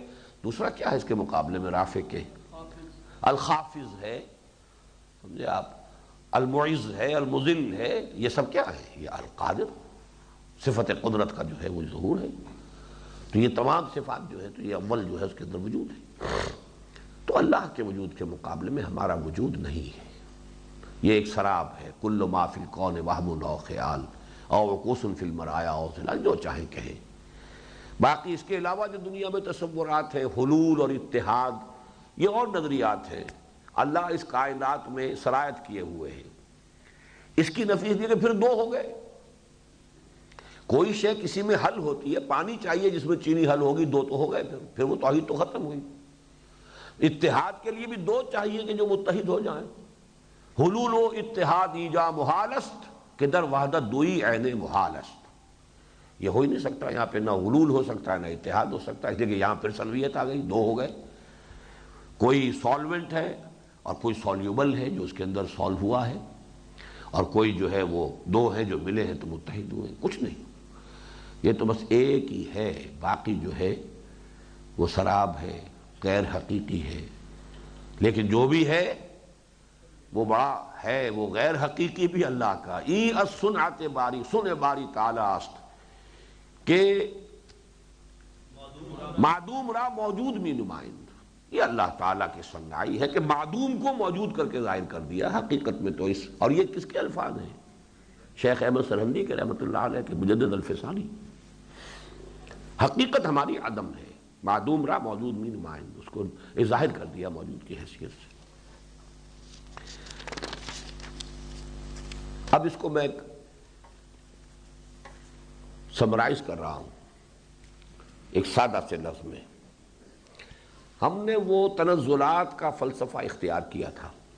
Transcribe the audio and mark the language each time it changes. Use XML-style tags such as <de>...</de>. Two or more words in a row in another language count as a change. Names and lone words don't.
<ur>دوسرا کیا ہے اس کے مقابلے میں رافع کے؟ الخافض ہے، سمجھے آپ، المعز ہے، المذل ہے. یہ سب کیا ہے؟ یہ القادر، صفت قدرت کا جو ہے وہ ظہور ہے. تو یہ تمام صفات جو ہے تو یہ اول جو ہے اس کے اندر وجود ہے. تو اللہ کے وجود کے مقابلے میں ہمارا وجود نہیں ہے. یہ ایک سراب ہے.</ur> <ar>کل ما فی الکون وہم او خیال او وقوس فی المرایا او ظلال،</ar> <ur>جو چاہیں کہیں. باقی اس کے علاوہ جو دنیا میں تصورات ہیں، حلول اور اتحاد، یہ اور نظریات ہیں. اللہ اس کائنات میں سرایت کیے ہوئے ہیں. اس کی نفی ہے کہ پھر دو ہو گئے. کوئی شے کسی میں حل ہوتی ہے، پانی چاہیے جس میں چینی حل ہوگی، دو تو ہو گئے، پھر وہ توحید تو ختم ہوئی. اتحاد کے لیے بھی دو چاہیے کہ جو متحد ہو جائیں.</ur> <fa>حلول و اتحاد ایجا محال است کہ در وحدت دوئی عین محال است.</fa> <ur>یہ ہو ہی نہیں سکتا. یہاں پہ نہ حلول ہو سکتا ہے نہ اتحاد ہو سکتا ہے، اس لیے کہ یہاں پھر سنویت آ گئی، دو ہو گئے. کوئی سالوینٹ ہے اور کوئی سالیوبل ہے جو اس کے اندر سالو ہوا ہے، اور کوئی جو ہے وہ دو ہیں جو ملے ہیں تو متحد ہوئے. کچھ نہیں، یہ تو بس ایک ہی ہے. باقی جو ہے وہ سراب ہے، غیر حقیقی ہے. لیکن جو بھی ہے وہ بڑا ہے، وہ غیر حقیقی بھی اللہ کا.</ur> <fa>ای الصنعت باری، سن باری تعالی است کہ معدوم را موجود می نمائند.</fa> <ur>یہ اللہ تعالیٰ کی صنعائی ہے کہ معدوم کو موجود کر کے ظاہر کر دیا. حقیقت میں تو اس، اور یہ کس کے الفاظ ہیں؟ شیخ احمد سرہندی کے</ur> <ar>رحمۃ اللہ علیہ</ar> <ur>کے مجدد الفسانی. حقیقت ہماری عدم ہے،</ur> <fa>معدوم را موجود می نمائند،</fa> <ur>اس کو ظاہر کر دیا موجود کی حیثیت سے. اب اس کو میں سمرائز کر رہا ہوں ایک سادہ سے لفظ میں. ہم نے وہ تنزلات کا فلسفہ اختیار کیا تھا.</ur>